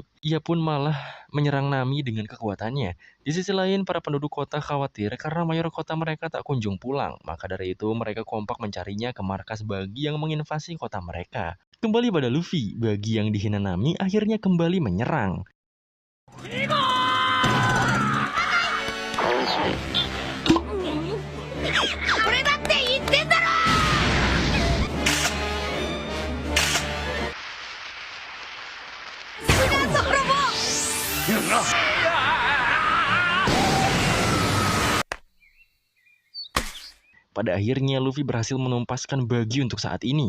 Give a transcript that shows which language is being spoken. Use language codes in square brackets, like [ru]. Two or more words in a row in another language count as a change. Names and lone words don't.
[id] Ia pun malah menyerang Nami dengan kekuatannya. Di sisi lain, para penduduk kota khawatir karena mayor kota mereka tak kunjung pulang. Maka dari itu, mereka kompak mencarinya ke markas Buggy yang menginvasi kota mereka. Kembali pada Luffy, Buggy yang dihina Nami akhirnya kembali menyerang. [ja] これだって言ってんだろ。 [id] Pada akhirnya Luffy berhasil menumpaskan Buggy untuk saat ini.